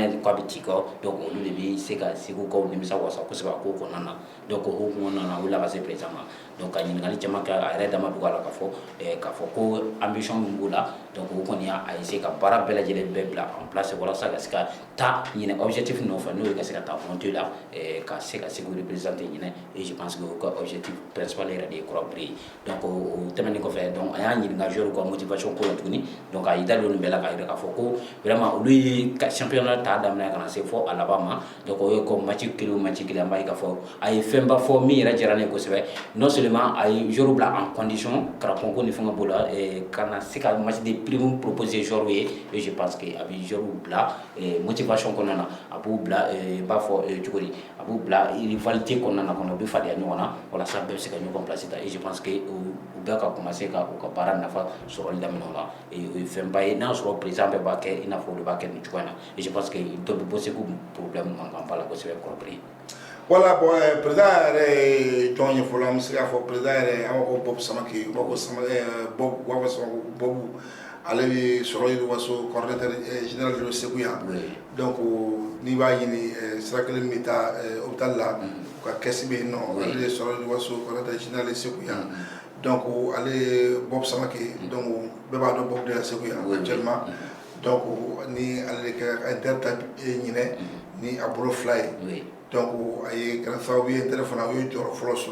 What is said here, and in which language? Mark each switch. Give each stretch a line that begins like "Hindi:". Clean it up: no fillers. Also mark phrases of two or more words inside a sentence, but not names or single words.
Bambara: ɲɛ k'a bɛ ci kɔ donc olu de bɛ se ka Segukaw nimisa wasa kosɛbɛ a ko kɔnɔna na donc o hukumu kɔnɔna na o la ka se président ma donc ka ɲininkali caman kɛ a yɛrɛ dama dugula k'a fɔ ko ambition min b'o la donc o kɔni y'a essayer ka baara bɛɛ lajɛlen bɛɛ bila
French: en place
Bambara: walasa ka se ka taa ɲinɛ objectif nɔfɛ n'o ye ka se ka taa monter la ka se ka Segu représenter ɲinɛ
French: et je pense que
Bambara: o ka
French: objectif principal
Bambara: yɛrɛ de ye Kura Bere ye donc o tɛmɛnen kɔfɛ donc a y'a ɲininka joueur ka motivation ko la tuguni donc a y'i da don nin bɛɛ la k'a yira k'a fɔ ko vraiment olu ye championnat ta daminɛ ka na se fɔ a laban ma donc o ye ko match kelen o match kelen an b'a ye k'a fɔ a ye fɛnba fɔ min yɛrɛ diyara ne ye kosɛbɛ
French: non seulement
Bambara: a ye joueur bila
French: en condition
Bambara: karamɔgɔ ni fɛngɛ b'o la ka na se ka match
French: de prime
Bambara: proposer joueur ye
French: et je pense que
Bambara: a bɛ joueur bila motivation kɔnɔna na a b'u bila n b'a fɔ cogo di a b'u bila rivalité kɔnɔna na kɔnɔ u bɛ fadenya ɲɔgɔn na walasa bɛɛ bɛ se ka ɲɔgɔn place ta
French: et je pense que
Bambara: u bɛɛ ka commencer ka u ka baara nafa sɔrɔli daminɛ o la o ye fɛnba ye n'a sɔrɔ président bɛɛ b'a kɛ i n'a fɔ olu b'a kɛ nin cogoya in na
French: et je pense que
Bambara: dɔ bɛ bɔ Segu problème mankan b'a la kosɛbɛ Kura Bere. Voilà, bon, président yɛrɛ jɔn ye fɔlɔ an bɛ se k'a fɔ président yɛrɛ an b'a fɔ Bob Samake u b'a fɔ Bob ale bɛ sɔrɔ Yiriwaso
French: coordinateur général de Segu
Bambara: yan donc n'i b'a ɲini sira kelen bɛ taa hôpital la u ka caisse bɛ yen nɔ ale de sɔrɔ Yiriwaso
French: coordinateur général de Segu
Bambara: yan donc ale Bob Samake donc bɛɛ b'a dɔn Bob de la Segu yan actuellement donc ni ale de kɛ inter ta ɲinɛ ni a bolo fila ye donc a ye kɛra sababu ye inter fana u ye jɔyɔrɔ fɔlɔ